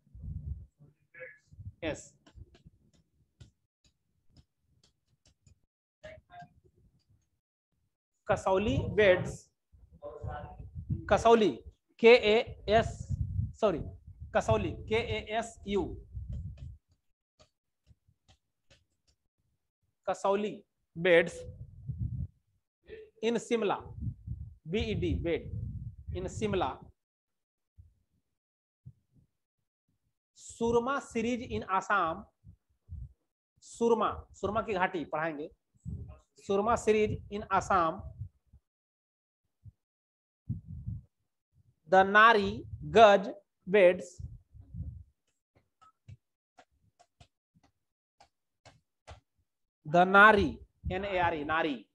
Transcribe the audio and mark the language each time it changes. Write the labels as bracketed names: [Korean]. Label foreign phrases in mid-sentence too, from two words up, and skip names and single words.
[English] Yes. Kasauli beds, Kasauli, Kasauli, KASU, Kasauli beds in Simla, BED, bed in Simla. [Hindi] सुरमा [English] series in Assam, [Hindi] सुरमा, सुरमा की घाटी पढ़ाएंगे, सुरमा [English] series in Assam. the Nari Gaj beds, the Nari, NARE, Nari,